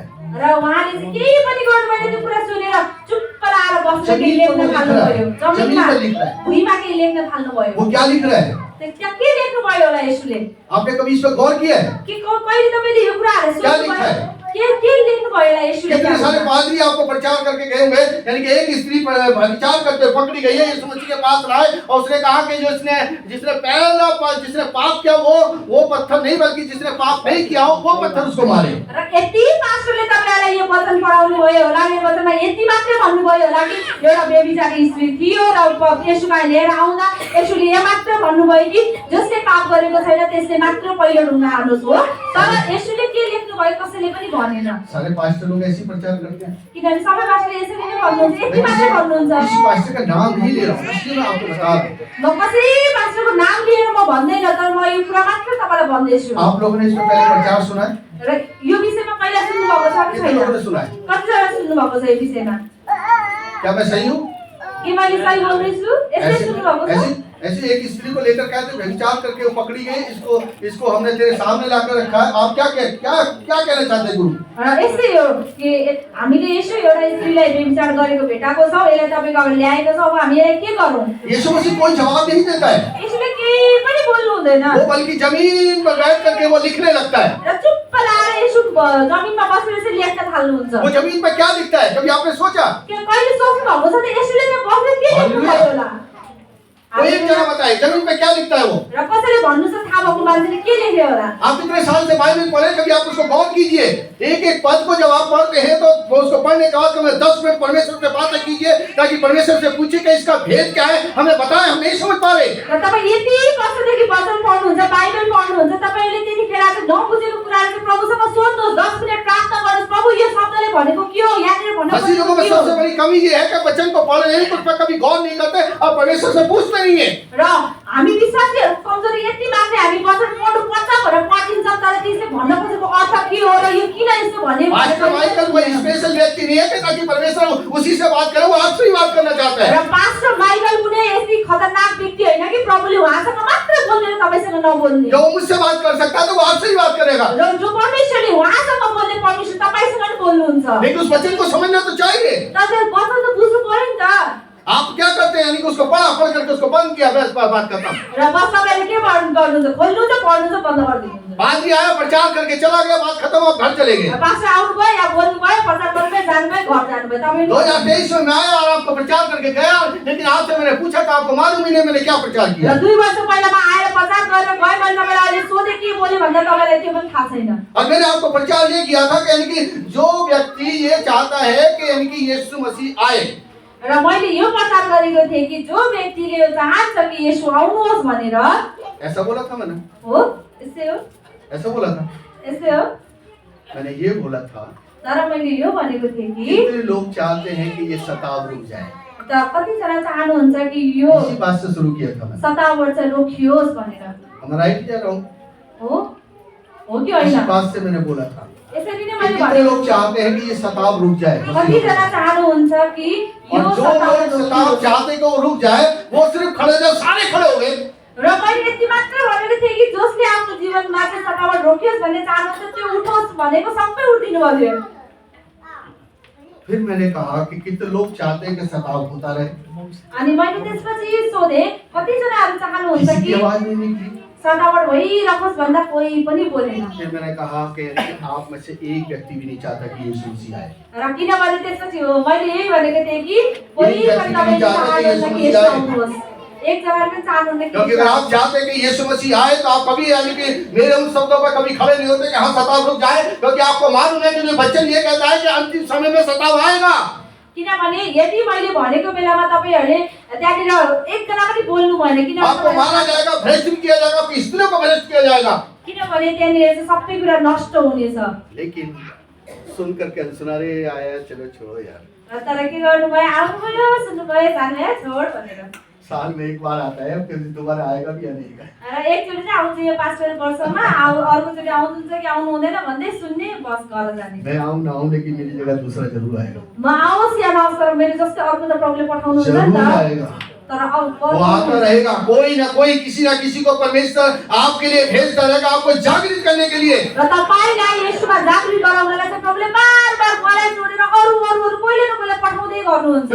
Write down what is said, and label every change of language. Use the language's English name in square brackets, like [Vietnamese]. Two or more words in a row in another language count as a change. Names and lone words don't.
[Nepali] र उहाँले चाहिँ केही पनि गर्नु भएन। त्यो कुरा सुनेर चुप्प लाएर बसेर केही लेख्न थाल्नु भयो। जमिनमा भुइँमा केही लेख्न थाल्नु भयो। [Hindi] वो क्या लिख रहा है? [Nepali] त्यहाँ के लेख्नु भयो होला येशूले? [Hindi] आपने कभी इस पर गौर किया है? [Nepali] के कहिले तपाईले यो कुराहरु [Hindi] क्या [Nepali] सोच्नु [Hindi] लिखा [Nepali] भयो? [Hindi] है? [Nepali] के लेख्नु भयो होला येशूले? [Hindi] कितने सारे पादरी आपको प्रचार करके गए हुए, यानी कि एक स्त्री पर विचार करते पकड़ी गई है, यीशु मसीह के पास लाए और उसने कहा कि जो जिसने पाप किया वो पत्थर नहीं, बल्कि जिसने पाप नहीं किया वो पत्थर उसको मारे। [Nepali] र यति पास्टरले तपाईलाई यो वचन पढाउनु भयो होला, यो वचनमा यति मात्रै भन्नु भयो होला कि एउटा व्यभिचारी स्त्री थियो र येशूलाई लिएर आउँदा येशूले यो मात्र भन्नुभयो कि जसले पाप गरेको छैन त्यसले मात्र पहिलो ढुङ्गा हाल्नुहोस् हो। तर येशूले के लेख्नु भयो कसैले पनि भनेन। [Hindi] सारे पास्टर लोग ऐसे प्रचार करते हैं। [Nepali] किनभने सबै पास्टरले यसरी नै भन्नुहुन्छ, यति मात्रै भन्नुहुन्छ। [Hindi] इस पास्टर का नाम नहीं ले रहा हूँ, इसलिए मैं आपको बता रहा हूँ। [Nepali] म कसै पास्टरको नाम लिएर म भन्दैन, तर म यो कुरा मात्र तपाईलाई भन्दैछु। [Hindi] आप लोगों ने इस पर पहले प्रचार सुना है? [Nepali] र यो विषयमा पहिला सुन्नु भएको छ कि [Hindi] कितने [Nepali] छैन? [Hindi] लोगों ने सुना है? [Nepali] कतिजना सुन्नु भएको छ यो विषयमा? [Hindi] क्या मैं सही हूँ? [Nepali] के मैले सही बोल्दैछु? यसले सुन्नु भएको छ? [Hindi] ऐसे एक स्त्री को लेकर कहते व्यभिचार करके वो पकड़ी गई, इसको हमने तेरे सामने लाकर रखा है। आप क्या कहना चाहते हैं गुरु? [Nepali] यस्तै हो कि हामीले यसो एउटा स्त्रीलाई व्यभिचार गरेको भेटाको छौं, यसलाई तपाईको अगाडि ल्याएको छौं, अब हामी यसलाई के गरौँ? [Hindi] यीशु मसीह कोई जवाब नहीं देता है। [Nepali] यसले केही पनि बोल्नु हुँदैन। [Hindi] वो बल्कि जमीन पर बैठ करके वो लिखने लगता है। [Nepali] र चुप्प लाएर यसो जमिनमा बसेर चाहिँ लेख्न थाल्नुहुन्छ। [Hindi] वो जमीन पर क्या लिखता है? कभी आपने सोचा? [Nepali] के कहिले सोच्नु भएको छ त यसले चाहिँ बसेर के लेख्नु भयो होला? [Hindi] कोई एक जना बताए जमीन पे क्या लिखता है वो? [Nepali] र कसैले भन्नु छ थाहा भएको मान्छेले के लेख्यो होला? [Hindi] आप इतने साल से बाइबल पढ़े, कभी आप उसको गौर कीजिए। एक एक पद को जब आप पढ़ते हैं तो उसको पढ़ने के बाद कभी 10 मिनट परमेश्वर से बातें कीजिए, ताकि परमेश्वर से पूछिए कि इसका भेद क्या है, हमें बताएं, हम नहीं समझ पा रहे। [Nepali] र तपाई यति वर्षदेखि वचन पढ्नुहुन्छ, बाइबल पढ्नुहुन्छ, तपाईले त्यतिखेर चाहिँ नबुझेको कुराहरु चाहिँ प्रभुसँग सोध्नुहोस्, 10 मिनेट प्रार्थना गर्नुहोस्, प्रभु यो शब्दले भनेको के हो, यहाँनिर भन्नु [Hindi] ऐसी लोगों में सबसे बड़ी कमी ये है कि वचन को पढ़ रहे हैं, उस पर कभी गौर नहीं करते और परमेश्वर से पूछते नहीं है। [Nepali] र हामी विश्वासीहरु कमजोरी यति मात्रै हामी वचन पढ्नु पर्छ भनेर पढिन्छ, तर त्यसले भन्न खोजेको अर्थ के हो र यो किन यस्तो भने [Hindi] पास्टर माइकल कोई स्पेशल व्यक्ति नहीं है कि ताकि परमेश्वर उसी से बात करे, वो आपसे ही बात करना चाहता है। [Nepali] र पास्टर माइकल कुनै यति खतरनाक व्यक्ति हैन कि प्रभुले उहाँसँग मात्र बोलेर तपाईसँग बोल्नु नबोल्ने [Hindi] जो वो मुझसे बात कर सकता है तो वो आपसे ही बात करेगा, [Nepali] र जो परमेश्वरले उहाँसँग बोल्ने परमेश्वर तपाईसँग नि बोल्नुहुन्छ। [Hindi] लेकिन उस वचन को समझना तो चाहिए। [Nepali] तर वचन त बुझ्नु पर्यो नि त। [Hindi] आप क्या करते हैं, यानी कि उसको पढ़ करके उसको बंद किया, बस बात खत्म। [Nepali] र बस तपाईले के गर्नुहुन्छ, खोल्नुहुन्छ, पढ्नुहुन्छ, बन्द गरिदिनुहुन्छ। [Hindi] पादरी आया, प्रचार करके चला गया, बात खत्म, आप घर चले गए। [Nepali] पास्टर आउनुभयो या बोल्नुभयो, प्रचार गर्नुभयो, जानुभयो, घर जानुभयो। तपाईले [Hindi] 2023 में आया और आपको प्रचार करके गया, लेकिन आपसे मैंने पूछा था आपको मालूम ही नहीं मैंने क्या प्रचार किया। [Nepali] र 2 वर्ष पहिलामा आएर प्रचार गरेर गए, मैले तपाईलाई अहिले सोधे के बोले भन्दा तपाईलाई त्यो पनि थाहा छैन। [Hindi] और मैंने आपको प्रचार ये किया था कि यानी कि जो व्यक्ति ये चाहता है कि यानी कि यीशु मसीह आए, [Nepali] र मैले यो प्रचार गरेको थिएँ कि जो व्यक्तिले चाहन्छ कि येशू आउनुहोस् भनेर। [Hindi] ऐसा बोला था मैंने, [Nepali] हो यस्तै हो, [Hindi] ऐसा बोला था [Nepali] यस्तै हो। [Hindi] मैंने ये बोला था [Nepali] तर मैले यो भनेको थिएँ कि [Hindi] कितने लोग चाहते हैं कि ये सताव रुक जाए, [Nepali] त कतिजना चाहनुहुन्छ कि यो [Hindi] इसी बात से शुरू किया था मैंने। [Nepali] सतावट चाहिँ रोकियोस् भनेर। [Hindi] हमारा राइट जा रहा हूँ, [Nepali] हो कि [Hindi] इसी [Nepali] होइन? [Hindi] बात से मैंने बोला था [Nepali] यसरी नै कि मैले [Hindi] कितने [Nepali] भनेको [Hindi] लोग चाहते हैं कि ये सताव रुक जाए, [Nepali] कतिजना चाहनुहुन्छ कि यो [Hindi] और जो लोग सताव [Nepali] सतावट [Hindi] चाहते कि वो रुक जाए, वो सिर्फ खड़े जब सारे खड़े हो गए, [Nepali] र मैले यति मात्र भनेको थिएँ कि जसले आफ्नो जीवनमा चाहिँ सतावट रोकियोस् भन्ने चाहनुहुन्छ त्यो उठोस् भनेको सबै उठिदिनु भयो। [Hindi] फिर मैंने कहा कि कितने लोग चाहते हैं कि सताव होता रहे, [Nepali] अनि मैले त्यसपछि सोधे कतिजनाहरू चाहनुहुन्छ [Hindi] किसी की [Nepali] कि [Hindi] आवाज नहीं निकली। [Nepali] सतावट भइरहोस् भन्दा कोही पनि बोलेन। [Hindi] फिर मैंने कहा कि आप में से एक व्यक्ति भी नहीं चाहता कि यीशु मसीह आए, [Nepali] र किनभने त्यसपछि मैले यही भनेको थिएँ कि कोही पनि तपाईले चाहनुहुन्छ कि येशू आउनुहोस्। एकजनाले पनि चाहनुहुन्न कि [Hindi] क्योंकि अगर आप चाहते हैं कि यीशु मसीह आए तो आप कभी यानी कि मेरे उन शब्दों पर कभी खड़े नहीं होते कि हाँ सताव रुक जाए, क्योंकि आपको मालूम है कि जो वचन ये कहता है कि अंतिम समय में सताव आएगा। [Nepali] किनभने यदि मैले भनेको बेलामा तपाईहरुले त्यहाँनिर एकजना पनि बोल्नु भएन। [Hindi] आपको मारा जाएगा, भ्रष्ट किया जाएगा, आपकी स्त्रियों को भ्रष्ट किया जाएगा। [Nepali] किनभने त्यहाँनिर चाहिँ सबै कुरा नष्ट हुनेछ। [Hindi] लेकिन सुन करके सुनारे आया, चलो छोड़ो यार, [Nepali] तर के गर्नुभयो, आउनुभयो, सुन्नुभयो, जानुभयो, छोड भनेर। [Hindi] साल में एक बार आता है, फिर दोबारा आएगा भी या नहीं आएगा। [Nepali] र एकचोटि चाहिँ आउँछ यो 5 वर्षमा, अर्कोचोटि आउनुहुन्छ कि आउनु हुँदैन भन्दै सुन्ने, बस घर जाने। [Hindi] मैं आऊँ ना आऊँ, लेकिन मेरी जगह दूसरा जरूर आएगा। [Nepali] म आओस् या नआओस् तर मेरो जस्तै अर्को त प्रभुले पठाउनु हुन्छ नि [Hindi] जरूर [Nepali] त। [Hindi] आएगा, [Nepali] तर अब [Hindi] वो आता रहेगा, कोई ना कोई किसी ना किसी को परमेश्वर आपके लिए भेजता रहेगा, आपको जागृत करने के लिए। [Nepali] र तपाईलाई येशूमा जागृत गराउनलाई चाहिँ प्रभुले बार-बार मलाई छोडेर अरु कोहीले न कोहीले पठाउँदै गर्नुहुन्छ।